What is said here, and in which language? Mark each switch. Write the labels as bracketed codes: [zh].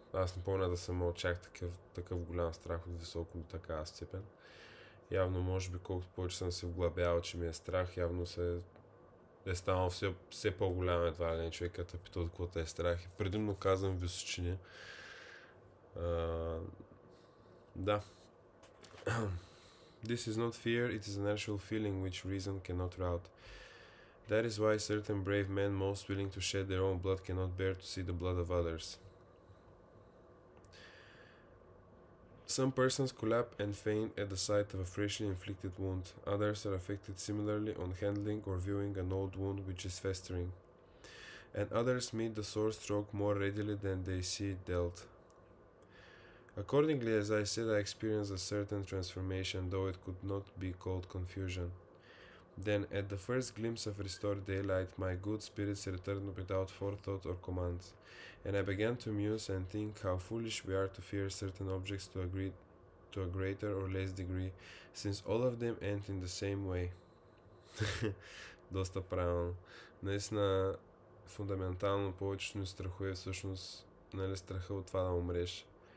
[bg] Аз не помня да съм имал чак такъв голям страх от високо до такава степен. Явно, може би, колкото повече съм се вглъбявал, че ми е страх, явно е станал все по-голям едва ли човекът е питал каквото е страх. И предимно казвам височини. Да. [en] This is not fear, it is a natural feeling which reason cannot rout. That is why certain brave men most willing to shed their own blood cannot bear to see the blood of others. Some persons collapse and faint at the sight of a freshly inflicted wound. Others are affected similarly on handling or viewing an old wound which is festering. And others meet the sore stroke more readily than they see it dealt. Accordingly, as I said, I experienced a certain transformation, though it could not be called confusion. Then, at the first glimpse of restored daylight, my good spirits returned without forethought or command, and I began to muse and think how foolish we are to fear certain objects to a greater or less degree, since all of them end in the same way. [bg] Доста правилно. Наистина, фундаментално повечето ни страхове всъщност, нали, страха от това да умреш.